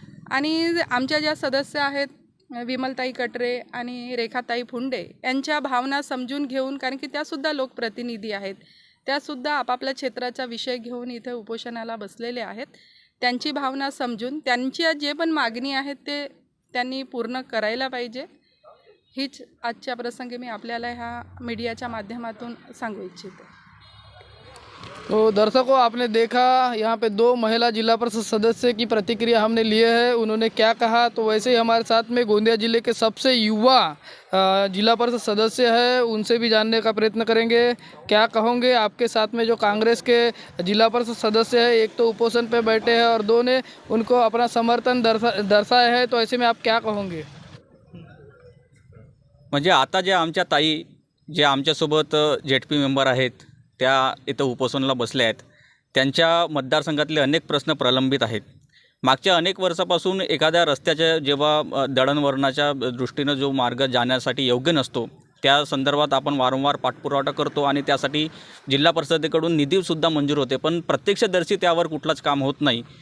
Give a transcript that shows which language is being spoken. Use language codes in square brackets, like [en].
[mr] आणि आमच्या ज्या सदस्य आहेत विमलताई कटरे आणि रेखाताई फुंडे यांच्या भावना समजून घेऊन, कारण की त्यासुद्धा लोकप्रतिनिधी आहेत, त्यासुद्धा आपापल्या क्षेत्राचा विषय घेऊन इथे उपोषणाला बसलेले आहेत, त्यांची भावना समजून त्यांच्या जे पण मागणी आहेत ते त्यांनी पूर्ण करायला पाहिजे। हीच आजच्या प्रसंगी मी आपल्याला ह्या मीडियाच्या माध्यमातून सांगू इच्छिते। [hi] तो दर्शकों आपने देखा यहाँ पे 2 महिला जिला परिषद सदस्य की प्रतिक्रिया हमने लिए है, उन्होंने क्या कहा। तो वैसे ही हमारे साथ में गोंदिया जिले के सबसे युवा जिला परिषद सदस्य है, उनसे भी जानने का प्रयत्न करेंगे। क्या कहोगे आपके साथ में जो कांग्रेस के जिला परिषद सदस्य है, एक तो उपोषण पे बैठे हैं और 2 ने उनको अपना समर्थन दर्शाया है, तो ऐसे में आप क्या कहोगे? [mr] म्हणजे आता जे आमच्या ताई जे आमच्यासोबत जेडपी मेंबर आहेत त्या इथं उपोषणाला बसल्या आहेत, त्यांच्या मतदारसंघातले अनेक प्रश्न प्रलंबित आहेत। मागच्या अनेक वर्षापासून एखाद्या रस्त्याच्या जेव्हा दळणवळणाच्या दृष्टीनं जो मार्ग जाण्यासाठी योग्य नसतो त्या संदर्भात आपण वारंवार पाठपुरावा करतो आणि त्यासाठी जिल्हा परिषदेकडून निधीसुद्धा मंजूर होते, पण प्रत्यक्षदर्शी त्यावर कुठलाच काम होत नाही।